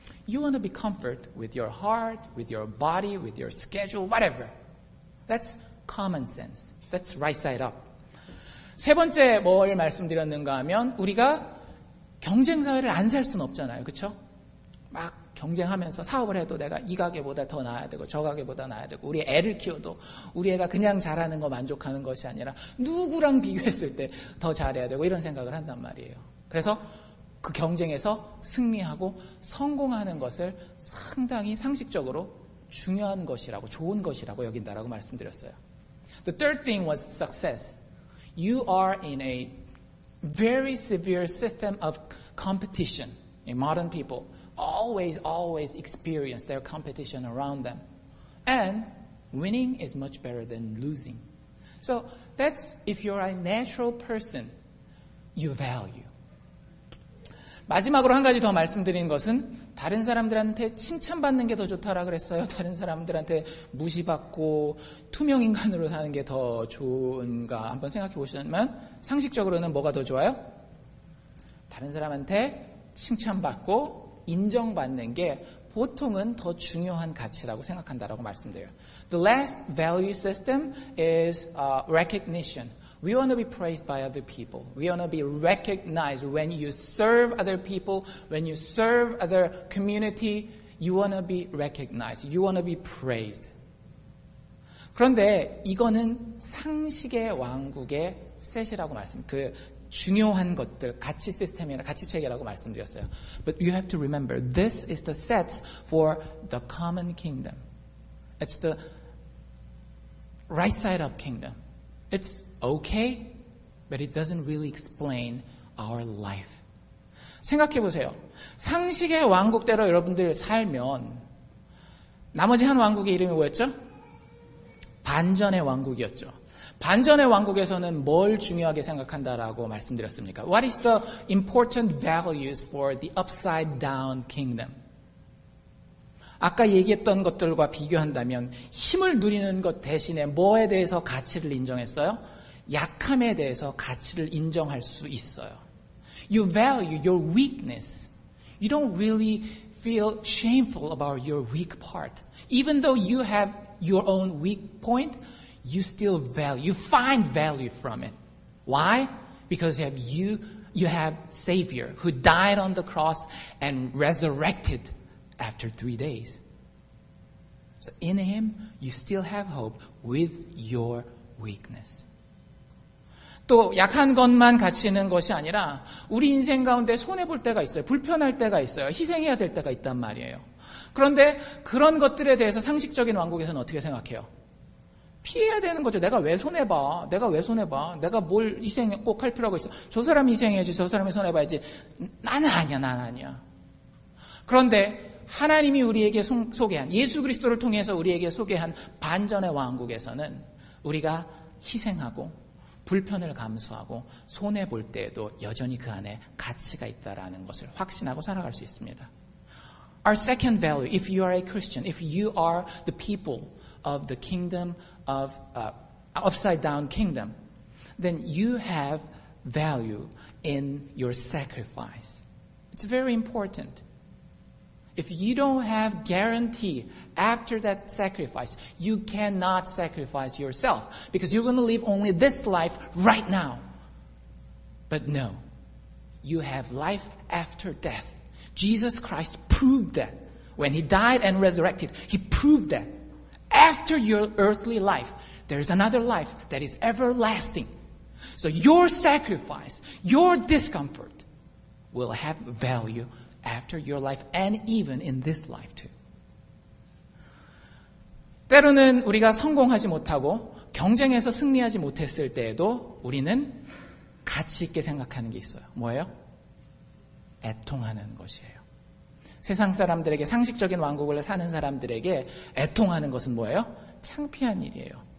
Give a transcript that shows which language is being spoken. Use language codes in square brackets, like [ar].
[en] You want to be comfort with your heart, with your body, with your schedule, whatever. That's common sense. That's right side up. [ko] 세 번째 뭘 말씀드렸는가 하면 우리가 경쟁사회를 안 살 수는 없잖아요. 그렇죠? 막 경쟁하면서 사업을 해도 내가 이 가게보다 더 나아야 되고 저 가게보다 나아야 되고 우리 애를 키워도 우리 애가 그냥 잘하는 거 만족하는 것이 아니라 누구랑 비교했을 때 더 잘해야 되고 이런 생각을 한단 말이에요. 그래서 그 경쟁에서 승리하고 성공하는 것을 상당히 상식적으로 중요한 것이라고 좋은 것이라고 여긴다라고 말씀드렸어요. [en] The third thing was success. You are in a very severe system of competition. Modern people always experience their competition around them. And winning is much better than losing. So that's if you're a natural person, you value. [ko] 마지막으로 한 가지 더 말씀드리는 것은 다른 사람들한테 칭찬받는 게 더 좋다라 그랬어요. 다른 사람들한테 무시받고 투명인간으로 사는 게 더 좋은가 한번 생각해 보시면 상식적으로는 뭐가 더 좋아요? 다른 사람한테 칭찬받고 인정받는 게 보통은 더 중요한 가치라고 생각한다라고 말씀드려요. [en] The last value system is recognition. We want to be praised by other people. We want to be recognized when you serve other people, when you serve other community. You want to be recognized. You want to be praised. [ko] 그런데 이거는 상식의 왕국의 셋이라고 중요한 것들, 가치 시스템이나 가치 체계라고 말씀드렸어요. [en] But you have to remember, this is the sets for the common kingdom. It's the right side up kingdom. It's okay, but it doesn't really explain our life. [ko] 생각해 보세요. 상식의 왕국대로 여러분들 살면 나머지 한 왕국의 이름이 뭐였죠? 반전의 왕국이었죠. 반전의 왕국에서는 뭘 중요하게 생각한다라고 말씀드렸습니까? [en] What is the important values for the upside down kingdom? [ko] 아까 얘기했던 것들과 비교한다면 힘을 누리는 것 대신에 뭐에 대해서 가치를 인정했어요? 약함에 대해서 가치를 인정할 수 있어요. [en] You value your weakness. You don't really feel shameful about your weak part. Even though you have your own weak point, you still value, you find value from it. Why? Because you have Savior who died on the cross and resurrected after 3 days. So in Him, you still have hope with your weakness. [ko] 또 약한 것만 가치 있는 것이 아니라 우리 인생 가운데 손해볼 때가 있어요. 불편할 때가 있어요. 희생해야 될 때가 있단 말이에요. 그런데 그런 것들에 대해서 상식적인 왕국에서는 어떻게 생각해요? 피해야 되는 거죠. 내가 왜 손해봐? 내가 뭘 희생 꼭 할 필요가 있어? 저 사람이 희생해야지, 저 사람이 손해봐야지. 나는 아니야. 그런데 하나님이 우리에게 소개한, 예수 그리스도를 통해서 우리에게 소개한 반전의 왕국에서는 우리가 희생하고 불편을 감수하고 손해볼 때에도 여전히 그 안에 가치가 있다라는 것을 확신하고 살아갈 수 있습니다. [en] Our second value, if you are a Christian, if you are the people of the kingdom of upside down kingdom, then you have value in your sacrifice. It's very important. If you don't have guarantee after that sacrifice, you cannot sacrifice yourself because you're going to live only this life right now. But no, you have life after death. Jesus Christ proved that. When He died and resurrected, He proved that. After your earthly life, there's another life that is everlasting. So your sacrifice, your discomfort will have value after your life and even in this life too. [ko] 때로는 우리가 성공하지 못하고 경쟁에서 승리하지 못했을 때에도 우리는 가치 있게 생각하는 게 있어요. 뭐예요? 애통하는 것이에요. 세상 사람들에게, 상식적인 왕국을 사는 사람들에게 애통하는 것은 뭐예요? 창피한 일이에요.